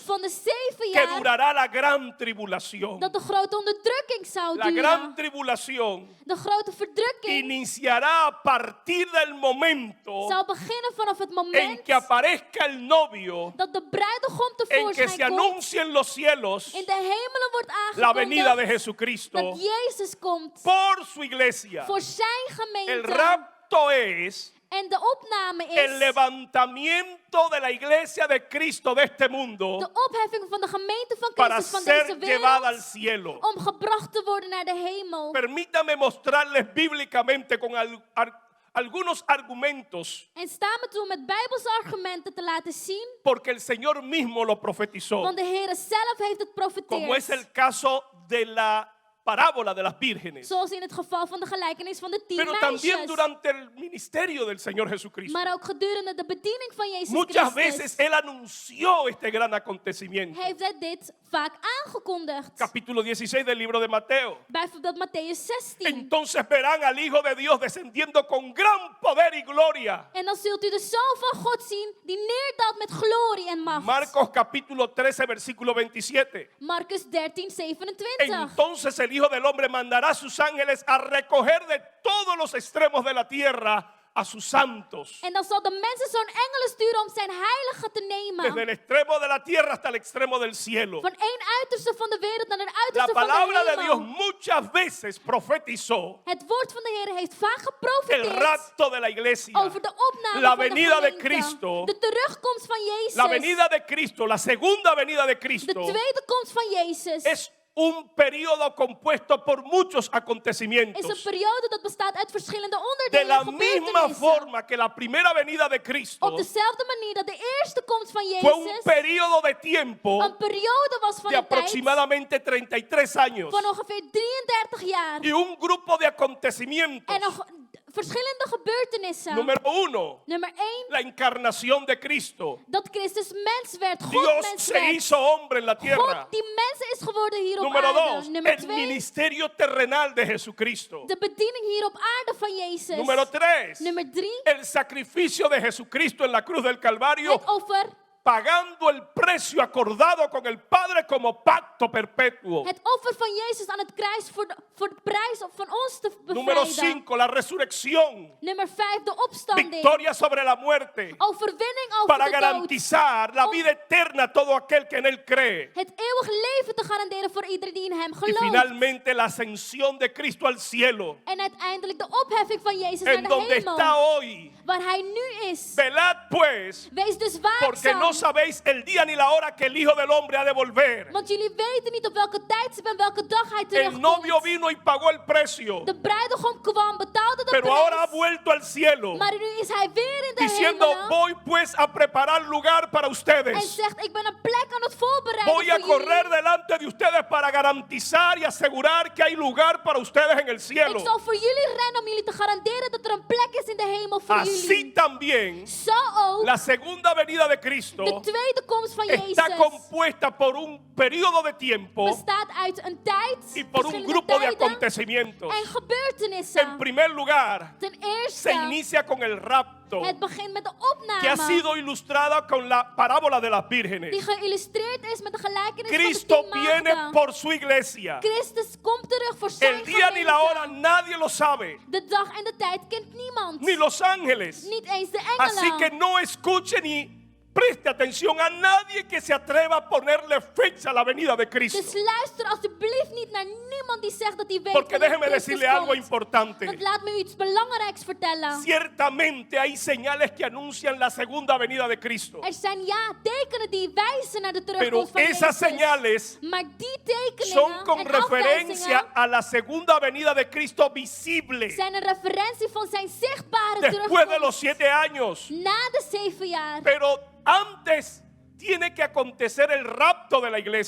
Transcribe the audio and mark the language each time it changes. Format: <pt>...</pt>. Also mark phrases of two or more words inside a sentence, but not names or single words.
<nl>van de 7</nl> <es>que</es> <nl>jaar</nl> <es>durará la gran tribulación.</es> <nl>dat de grote onderdrukking zou</nl> <es>La gran</es> <nl>duren.</nl> <es>tribulación</es> <nl>De grote verdrukking</nl> <es>iniciará a partir del momento</es> <nl>zou beginnen vanaf het</nl> <es>en</es> <nl>moment</nl> <es>que aparezca el novio,</es> <nl>dat de bruidegom</nl> <es>en que se</es> <nl>tevoorschijn komt.</nl> <es>anuncie en los cielos</es> <nl>In de hemelen wordt</nl> <es>la venida de</es> <nl>aangekondigd</nl> <es>Jesucristo</es> <nl>dat Jezus komt</nl> <es>por su iglesia.</es> <nl>voor zijn</nl> <es>El</es> <nl>gemeente.</nl> <es>rapto es</es> <nl>En de opname</nl> <es>el</es> <nl>is</nl> <es>levantamiento de la iglesia de Cristo de este mundo</es> <nl>de opheffing van de gemeente van</nl> <es>para</es> <nl>Christus van deze</nl> <es>ser llevada al</es> <nl>wereld</nl> <es>cielo.</es> <nl>om gebracht te worden naar de hemel.</nl> <es>Permítame mostrarles bíblicamente con algunos argumentos,</es> <nl>En sta me toe met Bijbelse argumenten te laten zien,</nl> <es>porque el Señor mismo lo profetizó,</es> <nl>want de Heer zelf heeft het</nl> <es>como es</es> <nl>profeteerd.</nl> <es>el caso de la parábola de las vírgenes,</es> <nl>Zoals in het geval van de gelijkenis van de 10</nl> <es>pero también</es> <nl>meisjes.</nl> <es>durante el ministerio del Señor Jesucristo.</es> <nl>Maar ook gedurende de bediening van Jezus</nl> <es>Muchas</es> <nl>Christus</nl> <es>veces Él anunció este gran acontecimiento.</es> <nl>heeft hij dit vaak aangekondigd.</nl> <es>Capítulo 16 del libro de Mateo.</es> <nl>Bijvoorbeeld Matthäus 16.</nl> <es>Entonces verán al Hijo de Dios descendiendo con gran poder y gloria.</es> <nl>En dan zult u de Zoon van God zien die neerdaalt met glorie en macht.</nl> <es>Marcos capítulo 13 versículo 27.</es> <nl>Marcus 13, 27.</nl> <es>Entonces el Hijo del Hombre mandará a sus ángeles a recoger de todos los extremos de la tierra a sus santos.</es> <nl>En dan zal de mensenzoon engelen sturen om zijn heiligen te nemen.</nl> <es>Desde el extremo de la tierra hasta el extremo del cielo.</es> <nl>Van één uiterste van de wereld naar een</nl> <es>La</es> <nl>uiterste van</nl> <es>palabra de de Dios</es> <nl>hemel.</nl> <es>muchas veces profetizó</es> <nl>Het woord van de Heer heeft vaak</nl> <es>el</es> <nl>geprofeteerd</nl> <es>rapto de la iglesia,</es> <nl>over de opname</nl> <es>la</es> <nl>van de</nl> <es>venida de</es> <nl>gemeente.</nl> <es>Cristo,</es> <nl>De terugkomst van Jezus.</nl> <es>la venida de Cristo, la segunda venida de</es> <nl>De</nl> <es>Cristo.</es> <nl>tweede komst van Jezus</nl> <es>Es un periodo compuesto por muchos</es> <nl>is een</nl> <es>acontecimientos.</es> <nl>periode dat bestaat uit verschillende</nl> <es>De</es> <nl>onderdelen</nl> <es>la</es> <nl>en</nl> <es>misma</es> <nl>gebeurtenissen.</nl> <es>forma que la primera venida de Cristo</es> <nl>Op dezelfde manier dat de eerste komst van</nl> <es>fue un</es> <nl>Jezus</nl> <es>periodo de tiempo</es> <nl>een periode was van</nl> <es>de</es> <nl>een tijd</nl> <es>aproximadamente 33 años</es> <nl>van ongeveer 33 jaar.</nl> <es>y un grupo de</es> <nl>En</nl> <es>acontecimientos.</es> <nl>nog verschillende gebeurtenissen.</nl> <es>Número 1,</es> <nl>Nummer 1,</nl> <es>la encarnación de Cristo.</es> <nl>dat Christus mens werd, God</nl> <es>Dios</es> <nl>mens</nl> <es>se</es> <nl>werd.</nl> <es>hizo hombre en la tierra.</es> <nl>God die mens is geworden hier op</nl> <es>Número</es> <nl>aarde.</nl> <es>2,</es> <nl>Nummer</nl> <es>el</es> <nl>2,</nl> <es>ministerio terrenal de Jesucristo.</es> <nl>de bediening hier op aarde van Jezus.</nl> <es>Número 3,</es> <nl>Nummer 3,</nl> <es>el sacrificio de Jesucristo en la cruz del Calvario,</es> <nl>het offer.</nl> <es>pagando el precio acordado con el Padre como pacto perpetuo.</es> <nl>Het offer van Jezus aan het kruis voor de prijs van ons te</nl> <es>Número</es> <nl>bevrijden.</nl> <es>5, la resurrección,</es> <nl>Nummer 5, de opstanding.</nl> <es>victoria sobre la muerte,</es> <nl>Overwinning over</nl> <es>para</es> <nl>de dood.</nl> <es>garantizar la vida eterna a todo aquel que en él cree.</es> <nl>Het eeuwig leven te garanderen voor iedereen die in hem</nl> <es>Y</es> <nl>gelooft.</nl> <es>finalmente la ascensión de Cristo al cielo,</es> <nl>En uiteindelijk de opheffing van Jezus</nl> <es>en</es> <nl>naar de</nl> <es>donde</es> <nl>hemel.</nl> <es>está hoy.</es> <nl>Waar hij nu is.</nl> <es>Velad pues,</es> <nl>Wees dus</nl> <es>porque no</es> <nl>waakzaam.</nl> <es>sabéis el día ni la hora que el Hijo del Hombre ha de volver.</es> <nl>Want jullie weten niet op welke tijdstip en welke dag hij</nl> <es>El novio</es> <nl>terugkomt.</nl> <es>vino y pagó el precio,</es> <nl>De bruidegom kwam, betaalde de</nl> <es>pero ahora ha</es> <nl>prijs.</nl> <es>vuelto al cielo,</es> <nl>Maar nu is hij weer in de</nl> <es>diciendo,</es> <nl>hemel.</nl> <es>voy pues a preparar lugar para</es> <nl>En</nl> <es>ustedes.</es> <nl>zegt, ik ben een plek aan het voorbereiden</nl> <es>Voy a</es> <nl>voor</nl> <es>correr</es> <nl>jullie.</nl> <es>delante de ustedes para garantizar y asegurar que hay lugar para ustedes en el</es> <nl>Ik</nl> <es>cielo.</es> <nl>zal voor jullie rennen om jullie te garanderen dat er een plek is in de hemel voor</nl> <es>Así</es> <nl>jullie.</nl> <es>también,</es> <nl>Zo ook</nl> <es>la segunda venida de Cristo</es> <nl>de tweede komst van</nl> <es>está</es> <nl>Jezus</nl> <es>compuesta por un periodo de tiempo</es> <nl>bestaat uit een tijd,</nl> <es>y por un</es> <nl>verschillende</nl> <es>grupo de</es> <nl>tijden</nl> <es>acontecimientos.</es> <nl>en</nl> <es>En</es> <nl>gebeurtenissen.</nl> <es>primer lugar,</es> <nl>Ten</nl> <es>se</es> <nl>eerste,</nl> <es>inicia con el rapto,</es> <nl>het begint met de</nl> <es>que ha</es> <nl>opname</nl> <es>sido ilustrada con la parábola de las</es> <nl>die</nl> <es>vírgenes.</es> <nl>geïllustreerd is met de gelijkenis</nl> <es>Cristo</es> <nl>van de 10</nl> <es>viene</es> <nl>maagden.</nl> <es>por su iglesia.</es> <nl>Christus komt terug voor zijn</nl> <es>El día ni la hora</es> <nl>gemeente.</nl> <es>nadie lo sabe,</es> <nl>De dag en de tijd kent niemand.</nl> <es>ni los ángeles.</es> <nl>Niet eens de</nl> <es>Así que</es> <nl>engelen.</nl> <es>no escuche ni preste atención a nadie que se atreva a ponerle fecha a la venida de Cristo.</es> <nl>Dus luister alsjeblieft niet naar niemand die zegt dat hij weet</nl> <es>Porque</es> <nl>wanneer</nl> <es>déjeme</es> <nl>Christus</nl> <es>decirle algo</es> <nl>komt.</nl> <es>importante.</es> <nl>Want laat me u iets belangrijks vertellen.</nl> <es>Ciertamente hay señales que anuncian la segunda venida de Cristo.</es> <nl>Er zijn tekenen die wijzen naar de</nl> <es>Pero</es> <nl>terugkomst van</nl> <es>esas</es> <nl>Jezus.</nl> <es>señales</es> <nl>Maar die tekeningen</nl> <es>son con</es> <nl>en</nl> <es>referencia</es> <nl>afwijzingen</nl> <es>a la segunda venida de Cristo visible.</es> <nl>zijn een referentie van zijn zichtbare</nl> <es>Después de los</es> <nl>terugkomst</nl> <es>7 años.</es> <nl>na de 7 jaar.</nl> <es>Pero antes tiene que acontecer el rapto de la iglesia.</es>